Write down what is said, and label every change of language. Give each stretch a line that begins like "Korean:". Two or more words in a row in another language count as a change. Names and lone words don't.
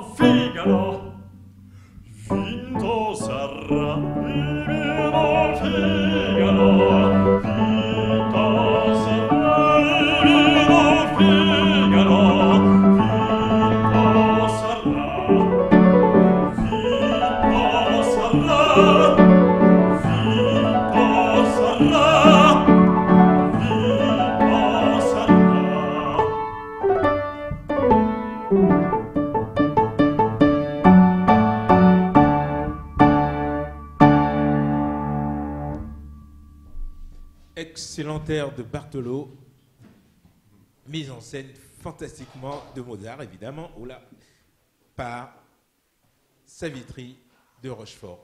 Italian: Figaro, vinto sarà il Birbo Figaro, vinto sarà il Birbo Figaro, vinto sarà, vinto sarà, vinto sarà, vinto sarà.
French: Excellent air de Bartolo, mise en scène fantastiquement de Mozart, évidemment, par Savitri de Rochefort.